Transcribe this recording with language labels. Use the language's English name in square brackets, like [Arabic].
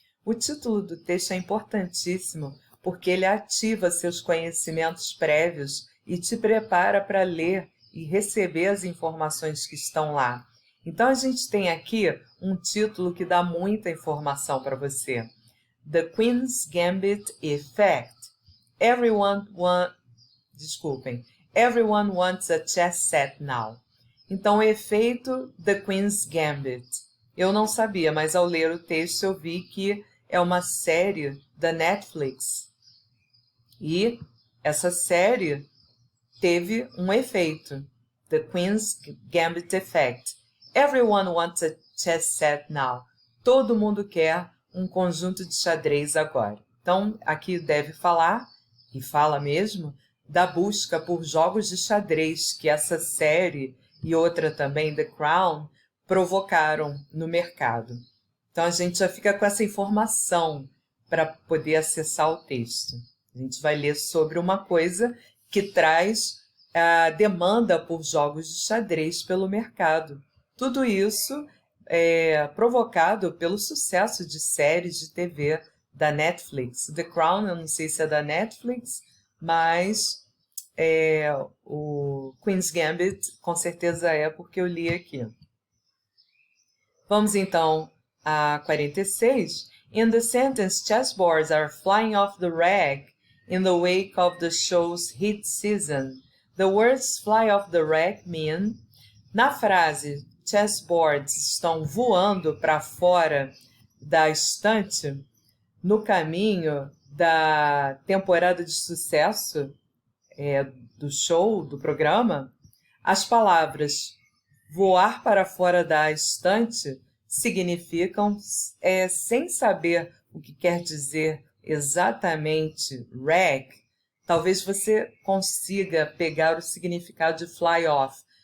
[Portuguese] O título do texto é importantíssimo porque ele ativa seus conhecimentos prévios e te prepara para ler e receber as informações que estão lá. Então, a gente tem aqui um título que dá muita informação para você. [English] The Queen's Gambit Effect. Everyone wants a chess set now. [Portuguese] Então, o efeito The Queen's Gambit. Eu não sabia, mas ao ler o texto eu vi que é uma série da Netflix. E essa série teve um efeito. [English] The Queen's Gambit Effect. Everyone wants a chess set now. [Portuguese] Todo mundo quer um conjunto de xadrez agora. Então, aqui deve falar, e fala mesmo, da busca por jogos de xadrez que essa série e outra também, The Crown, provocaram no mercado. Então, a gente já fica com essa informação para poder acessar o texto. A gente vai ler sobre uma coisa que traz a demanda por jogos de xadrez pelo mercado. Tudo isso é provocado pelo sucesso de séries de TV da Netflix. The Crown, eu não sei se é da Netflix, mas o Queen's Gambit com certeza é, porque eu li aqui. Vamos então a 46. [English] In the sentence, chessboards are flying off the rack in the wake of the show's hit season. The words fly off the rack mean... [Portuguese] Na frase, chessboards estão voando para fora da estante, no caminho da temporada de sucesso do show, do programa, as palavras voar para fora da estante significam, sem saber o que quer dizer exatamente rack, talvez você consiga pegar o significado de fly off.